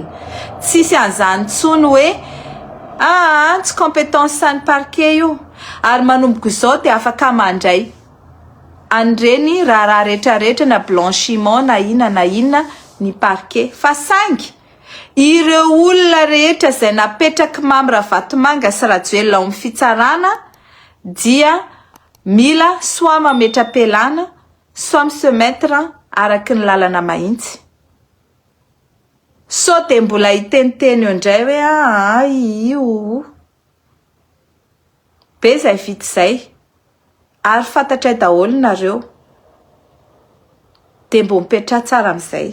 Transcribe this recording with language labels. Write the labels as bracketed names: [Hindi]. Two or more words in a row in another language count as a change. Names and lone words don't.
[Malagasy] Tsisy an'izany tsony hoe tsy compétence sany parquet io ary manomboka izao dia afaka mandray an'ireny raharaha rehetrarehetra na blanchiment na inona ny parquet. Fa saingy ireo olona rehetra izay napetraky Mamy Ravatomanga sy Rajoelina ao amin'ny fitsarana dia mila soit mametra-pelana [French] soit se mettre [Malagasy] araky ny lalana mahitsy. So de mbola hiteniteny eo indray hoe io be zay vita zay ary fantatray daholo nareo de mbo mipetra tsara amin'izay.